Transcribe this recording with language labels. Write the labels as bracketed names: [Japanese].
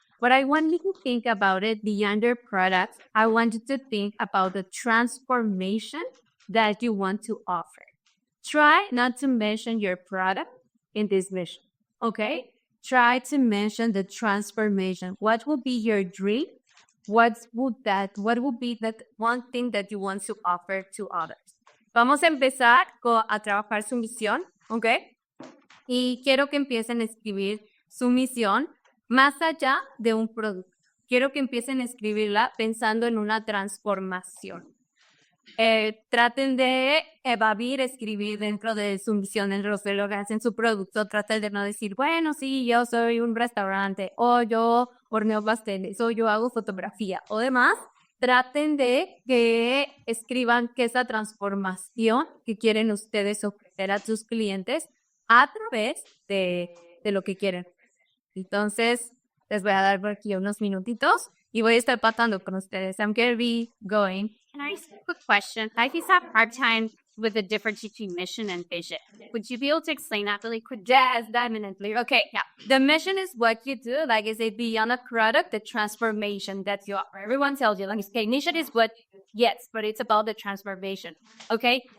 [English] But I want you to think about it beyond your products. I want you to think about the transformation that you want to offer. Try not to mention your product in this mission. Okay? Try to mention the transformation. What will be your dream? What would be that one thing that you want to offer to others? [Spanish] Vamos a empezar a trabajar su misión, ¿ok? Y quiero que empiecen a escribir su misión más allá de un producto. Quiero que empiecen a escribirla pensando en una transformación. Traten de evadir, escribir dentro de su misión, dentro de lo que hacen su producto. Traten de no decir, bueno, sí, yo soy un restaurante, o yo horneo pasteles, o yo hago fotografía, o demás. Traten de que escriban que esa transformación que quieren ustedes ofrecer a sus clientes a través de lo que quieren. Entonces, les voy a dar por aquí unos minutitos y voy a estar pasando con ustedes. [English] I'm going to be going. Can I ask a quick question? I just have a hard time with the difference between mission and vision. Would you be able to explain that really quick? Yes, definitely. Okay, yeah. The mission is what you do. Like I said, beyond a product, the transformation that you offer. Everyone tells you, like, okay, mission is what, yes, but it's about the transformation. Okay?